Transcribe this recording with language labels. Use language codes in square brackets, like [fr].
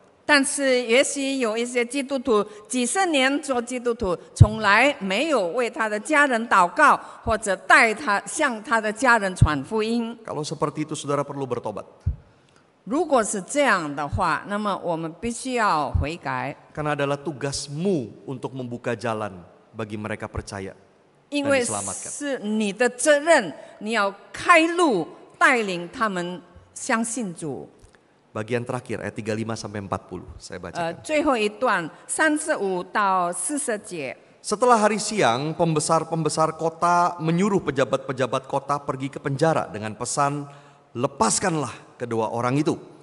[zh] 但是也许有一些基督徒几十年做基督徒，从来没有为他的家人祷告，或者带他向他的家人传福音。 [id] Kalau seperti itu saudara perlu bertobat. [zh] 如果是这样的话，那么我们必须要悔改， [id] Karena adalah tugasmu untuk membuka jalan bagi mereka percaya [zh] 因 [id] dan [zh] 为 [id] diselamatkan. [zh] 是你的责任，你要开路，带领他们相信主。 [id] Bagian terakhir ayat 35 sampai 40 saya bacakan. [zh] 最后一段35到40节。 [id] Setelah hari siang, pembesar-pembesar kota menyuruh pejabat-pejabat kota pergi ke penjara dengan pesan, lepaskanlah kedua orang itu.